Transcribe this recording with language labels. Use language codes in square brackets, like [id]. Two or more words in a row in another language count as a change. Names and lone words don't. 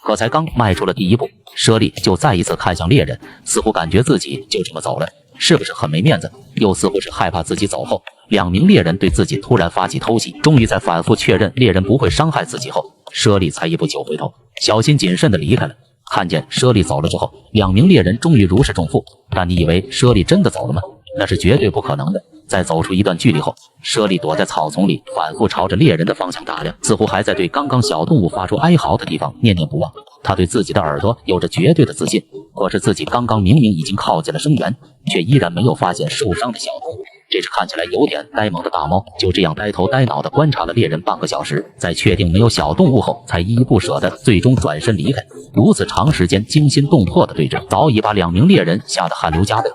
[zh] 可才剛邁出了第一步，猞猁就再一次看向獵人，似乎感覺自己就這麼走了，是不是很沒面子？又似乎是害怕自己走後，2名獵人對自己突然發起偷襲。終於在反覆確認獵人不會傷害自己後，猞猁才一步9回頭，小心謹慎地離開了。看見猞猁走了之後，2名獵人終於如釋重負。但你以為猞猁真的走了嗎？那是絕對不可能的。在走出一段距離後，猞猁躲在草叢裡，反覆朝着獵人的方向打量，似乎還在對剛剛小动物發出哀嚎的地方念念不忘。他对自己的耳朵有着絕对的自信，可是自己刚刚明明已經靠近了聲源，卻依然沒有發現受傷的小動物。這只看起來有點呆萌的大貓就這樣呆頭呆腦地觀察了獵人半個小時，在確定沒有小動物後，才依依不捨地最終轉身離開。如此長時間驚心動魄的對峙，早已把2名獵人嚇得汗流浹背。